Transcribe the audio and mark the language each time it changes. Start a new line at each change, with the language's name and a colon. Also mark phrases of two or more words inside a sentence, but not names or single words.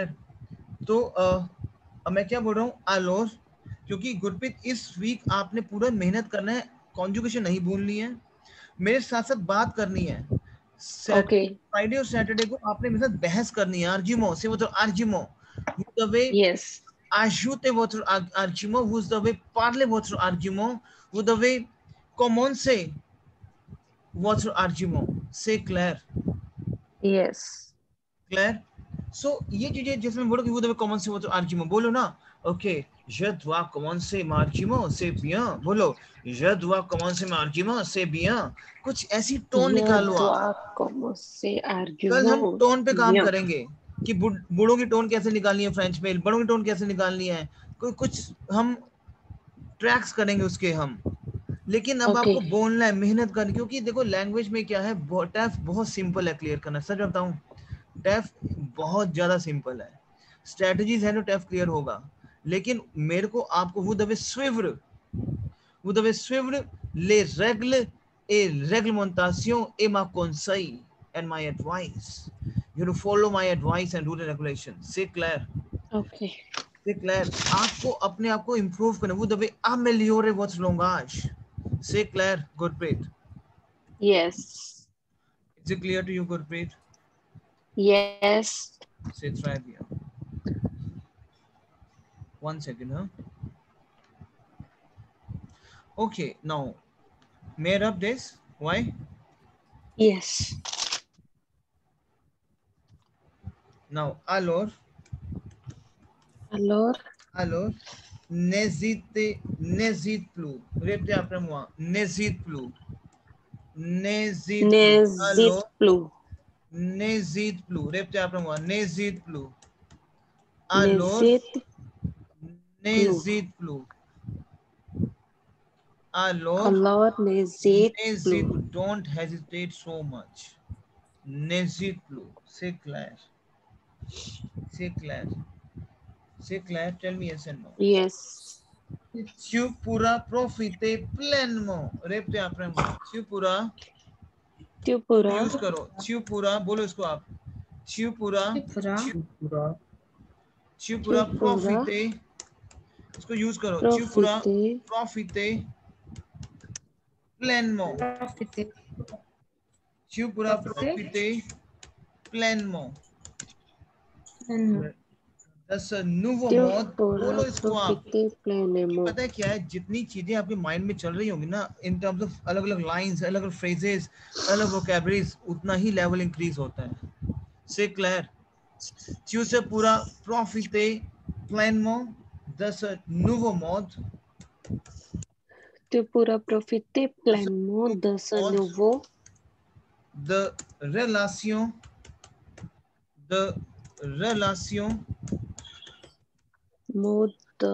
Hindi: तो अब मैं क्या बोल रहा हूँ, आलोर, क्योंकि गुरप्रीत इस वीक आपने पूरा मेहनत करना है, कॉन्जुगेशन नहीं भूलनी है, मेरे साथ साथ बात करनी है.
English: ओके.
Hindi: फ्राइडे और सैटरडे को आपने मेरे साथ बहस करनी है. आर्जिमो से वो तो आर्जिमो, द वे
English: Yes.
French: ajute votre argument, vous devez parler votre argument, vous devez commencer votre argument. C'est clair.
English: Yes.
Hindi: Claire. So ये चीजें जिसमें बोलो कि वो
French: devez commencer votre argument,
Hindi: बोलो ना.
English: ओके,
French: je dois commencer mon argument, c'est bien. बोलो, je dois commencer mon argument, c'est bien.
Hindi: कुछ ऐसी टोन
French: Je
Hindi: निकालो आप.
French: dois commencer
Hindi: कल हम
French: argument.
Hindi: टोन पे काम
French: Bien.
Hindi: करेंगे कि बूढ़ों की टोन कैसे निकालनी है फ्रेंच में, बड़ों की टोन कैसे निकालनी है, कुछ हम ट्रैक्स करेंगे उसके हम. लेकिन अब
English: Okay.
Hindi: आपको बोलना है, मेहनत करनी, क्योंकि देखो लैंग्वेज में क्या है, टफ बहुत सिंपल है क्लियर करना. सच बताऊं, टफ बहुत ज्यादा सिंपल है. स्ट्रेटजीज है तो टफ क्लियर होगा, लेकिन मेरे को आपको
French: vous devez suivre les règles et réglementations et ma conseil
English: and my advice. You have to follow my advice and rule and regulation.
French: C'est clair.
English: Okay.
French: C'est clair.
Hindi: आपको अपने आप को improve करना.
French: Vous devez améliorer votre langage. C'est clair, Gurpreet.
English: Yes. Is it clear to you, Gurpreet? Yes.
French: C'est très bien.
English: 1 second, huh? Okay, now, made up this. Why? Yes. Now,
French: alors, n'hésite plus. Répétez après moi. N'hésite plus. N'hésite plus. N'hésite Alors, plus. n'hésite plus. Répétez après moi. N'hésite plus. Alors, n'hésite plus. Alors, n'hésite plus.
English: Don't hesitate so much.
French: N'hésite plus. C'est clair. C'est clair. C'est clair.
English: Tell me yes and no. Yes.
French: Tu pourras profiter pleinement. Répétez après moi. Tu pourras. Tu pourras.
Hindi: यूज करो.
French: Tu pourras.
Hindi: बोलो इसको आप.
French: Tu pourras. Tu pourras profiter.
Hindi: इसको यूज करो.
French: Tu pourras profiter pleinement. Tu pourras profiter pleinement.
English: That's a
French: nouveau mode.
Hindi: बोलो इसको आप. पता है क्या है, जितनी चीजें आपके माइंड में चल रही होंगी ना,
English: in terms of
Hindi: अलग अलग लाइंस, अलग अलग फ्रेजेस, अलग वोकैबुलरीज, उतना ही
English: level increase
Hindi: होता है.
French: C'est clair. Tu se pourras profiter pleinement de ce nouveau mode. Tu pourras profiter pleinement de ce nouveau de relation mode de